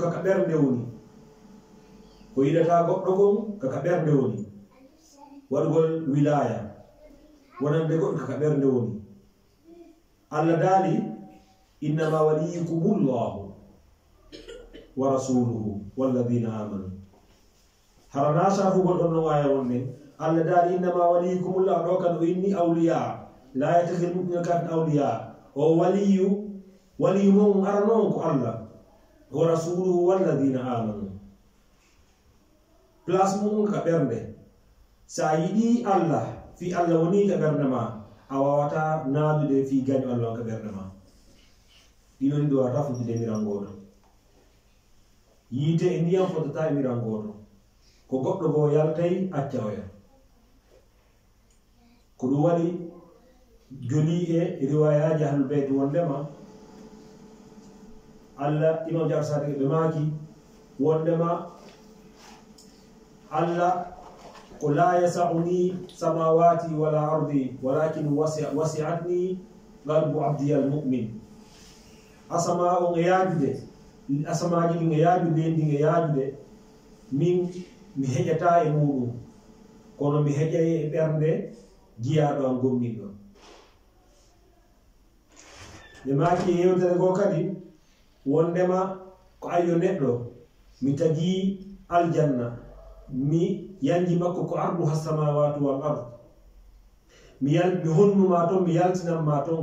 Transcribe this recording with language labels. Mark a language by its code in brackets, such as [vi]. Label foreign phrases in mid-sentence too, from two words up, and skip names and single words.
[ff] kaka ɓernde woni ko yiɗata goɗɗo gon kaka ɓernde woni waɗugol wilaya wonande goɗɗo kaka ɓernde woni Allah daali [ar] إنما وليكم الله ورسوله والذين آمنوا [ff] harana safugol ɗon no waya wonne Allah daali [ar] إنما وليكم الله [ff] ɗo kan o inni awliya [ar] لا يتخذ المؤمنون الكافرين أولياء [ff] o waliyu mum ara noon ko [ar] الله ورسوله والذين آمنوا [ff] place mum ka ɓernde sa yiɗi Allah fi Allah woni ka ɓernde ma a wawata naadude fi gaño Allah ka ɓernde ma ɗinon ɗi wawata fuɗɗude miran goto yiite e ndiyam fotata e miran goto ko goɗɗo go yaltay acca oya ko ɗum waɗi joli e riwayaji [ar] أهل البيت [ff] wondema Allah imam Jafar Sadiq ɓe maaki wondema Allah ko [ar] لا يسعني سماواتي ولا أرضي ولكن وسعني قلب عبدي المؤمن [ff] asama on e yaajude asamaji ɗin e yaajude ndin e yaajude min mi heƴata e muɗum kono mi heƴay e ɓernde jiyaɗo am gomniɗo ɓe maaki e yewtere go kadi wondema ko ayyo neɗɗo mi tagi aljanna mi yanji makko ko [ar] عرضها السماوات والأرض [ff] mi honnuma toon mi yaltinanma toon